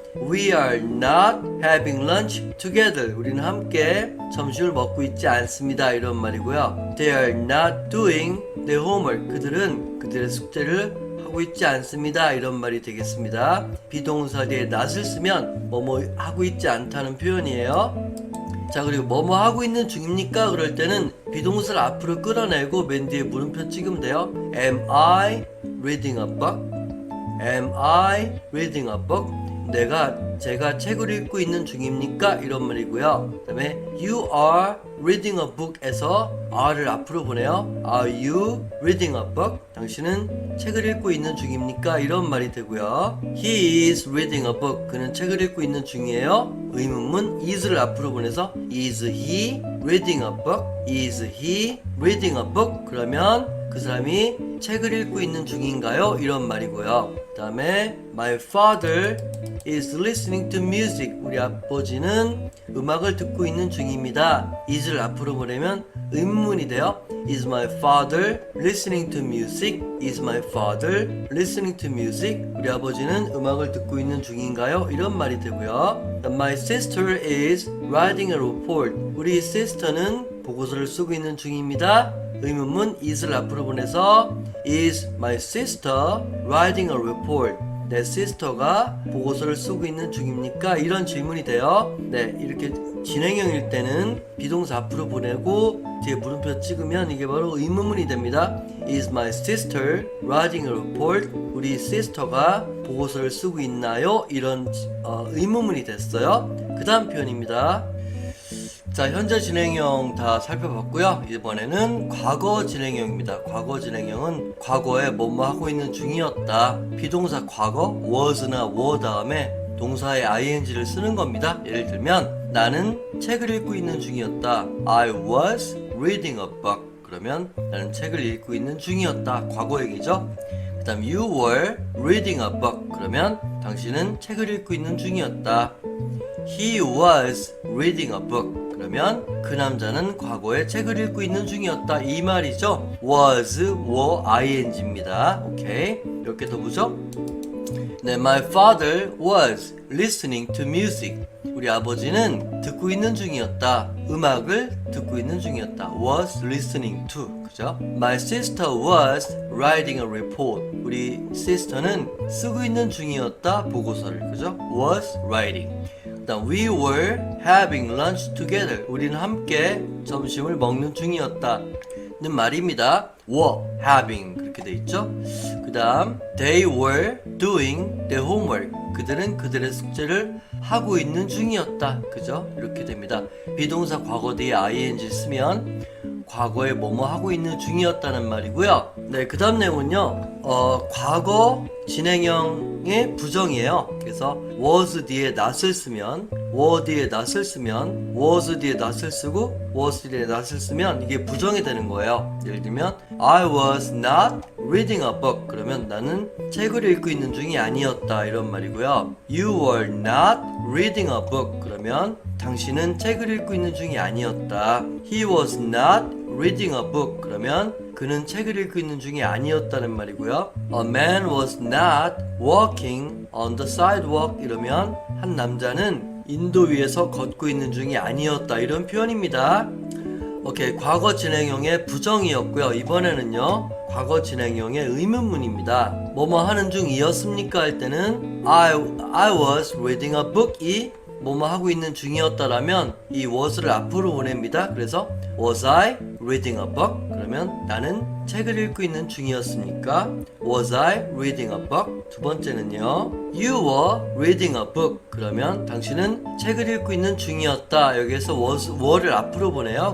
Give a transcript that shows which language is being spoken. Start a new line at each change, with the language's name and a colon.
English: We are not having lunch together.
Korean: 우리는 함께 점심을 먹고 있지 않습니다, 이런 말이고요.
English: They are not doing their homework.
Korean: 그들은 그들의 숙제를 하고 있지 않습니다, 이런 말이 되겠습니다. 비동사 뒤에 not을 쓰면 뭐뭐 하고 있지 않다는 표현이에요. 자, 그리고 뭐뭐 하고 있는 중입니까? 그럴 때는 비동사를 앞으로 끌어내고 맨 뒤에 물음표 찍으면 돼요.
English: Am I reading a book? Am I reading a book?
Korean: 제가 책을 읽고 있는 중입니까? 이런 말이고요. 그 다음에
English: You are reading a book
Korean: 에서 are를 앞으로 보내요.
English: Are you reading a book?
Korean: 당신은 책을 읽고 있는 중입니까? 이런 말이 되고요.
English: He is reading a book.
Korean: 그는 책을 읽고 있는 중이에요. 의문문 is를 앞으로 보내서
English: Is he reading a book? Is he reading a book?
Korean: 그러면 그 사람이 책을 읽고 있는 중인가요? 이런 말이고요. 그 다음에
English: My father is listening to music.
Korean: 우리 아버지는 음악을 듣고 있는 중입니다. is를 앞으로 보내면 의문문이 돼요.
English: Is my father listening to music? Is my father listening to music?
Korean: 우리 아버지는 음악을 듣고 있는 중인가요? 이런 말이 되고요.
English: My sister is writing a report.
Korean: 우리 sister는 보고서를 쓰고 있는 중입니다. 의문문 is를 앞으로 보내서
English: Is my sister writing a report?
Korean: 내 시스터가 보고서를 쓰고 있는 중입니까? 이런 질문이 돼요. 네, 이렇게 진행형일 때는 비동사 앞으로 보내고 뒤에 물음표 찍으면 이게 바로 의문문이 됩니다.
English: Is my sister writing a report?
Korean: 우리 시스터가 보고서를 쓰고 있나요? 이런 의문문이 됐어요. 그 다음 표현입니다. 자, 현재 진행형 다 살펴봤고요. 이번에는 과거 진행형입니다. 과거 진행형은 과거에 뭐뭐 하고 있는 중이었다. 비동사 과거 was나 were 다음에 동사의 ing를 쓰는 겁니다. 예를 들면 나는 책을 읽고 있는 중이었다.
English: I was reading a book.
Korean: 그러면 나는 책을 읽고 있는 중이었다. 과거 얘기죠. 그 다음
English: you were reading a book.
Korean: 그러면 당신은 책을 읽고 있는 중이었다.
English: He was reading a book.
Korean: 그러면 그 남자는 과거에 책을 읽고 있는 중이었다. 이 말이죠. was, were, ing입니다. 오케이. 몇 개 더 보죠?
English: 네, my father was listening to music.
Korean: 우리 아버지는 듣고 있는 중이었다. 음악을 듣고 있는 중이었다.
English: was listening to.
Korean: 그죠?
English: My sister was writing a report.
Korean: 우리 sister는 쓰고 있는 중이었다. 보고서를. 그죠?
English: was writing. We were having lunch together.
Korean: 우리는 함께 점심을 먹는 중이었다. 는 말입니다.
English: were having
Korean: 그렇게 돼 있죠. 그 다음
English: they were doing their homework.
Korean: 그들은 그들의 숙제를 하고 있는 중이었다. 그죠? 이렇게 됩니다. 비동사 과거 뒤에 ing 쓰면 과거에 뭐뭐 하고 있는 중이었다는 말이고요. 네, 그 다음 내용은요. 과거 진행형의 부정이에요. 그래서 was 뒤에 not을 쓰면 were 뒤에 not을 쓰면 was 뒤에 not을 쓰고 was 뒤에 not을 쓰면 이게 부정이 되는 거예요. 예를 들면
English: I was not reading a book.
Korean: 그러면 나는 책을 읽고 있는 중이 아니었다. 이런 말이고요.
English: You were not reading a book.
Korean: 그러면 당신은 책을 읽고 있는 중이 아니었다.
English: He was not reading a book.
Korean: 그러면 그는 책을 읽고 있는 중이 아니었다는 말이고요.
English: A man was not walking on the sidewalk.
Korean: 이러면 한 남자는 인도 위에서 걷고 있는 중이 아니었다. 이런 표현입니다. 오케이, 과거 진행형의 부정이었고요. 이번에는요, 과거 진행형의 의문문입니다. 뭐뭐 하는 중이었습니까? 할 때는
English: I was reading a book.
Korean: 이 뭐뭐 하고 있는 중이었다라면 이 was를 앞으로 보냅니다. 그래서
English: was I reading a book?
Korean: 그러면 나는 책을 읽고 있는 중이었습니까?
English: Was I reading a book?
Korean: 두 번째는요.
English: You were reading a book.
Korean: 그러면 당신은 책을 읽고 있는 중이었다. 여기에서 were를 앞으로 보내요.